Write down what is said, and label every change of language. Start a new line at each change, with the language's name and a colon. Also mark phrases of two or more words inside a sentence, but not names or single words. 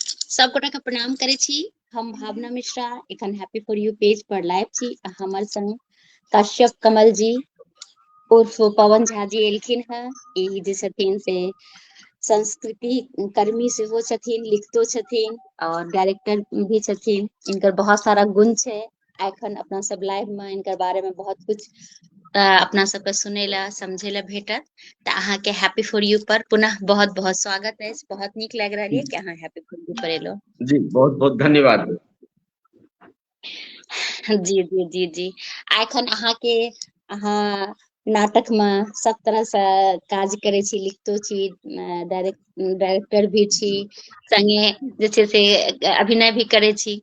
Maithili: सबगोटा के प्रणाम करे छी। हम भावना मिश्रा एखन हैप्पी फॉर यू पेज पर लाइव छी। हमर संग कश्यप कमल जी उर्फ पवन झा जी एलखिन है। ई जे छथिन से संस्कृति कर्मी सेहो छथिन, लिखतो छथिन और डायरेक्टर भी छथिन। इनकर बहुत सारा गुण छै। एखन अपना सब लाइव में इनकर बारे में बहुत कुछ अपना सबके सुनै ला समझे ला भेटत। तो अहाँ के हैप्पी फॉर यू पर पुनः बहुत बहुत स्वागत है। बहुत नीक लग रहा है कि अहाँ हैप्पी फॉर यू पर एलो। जी बहुत बहुत धन्यवाद। जी जी जी जी एखन अहाँ के अहाँ नाटक में सब तरह से काज करे छी, लिखतो छी, डायरेक्टर भी छी, संगे जे छै से अभिनय भी करे छी।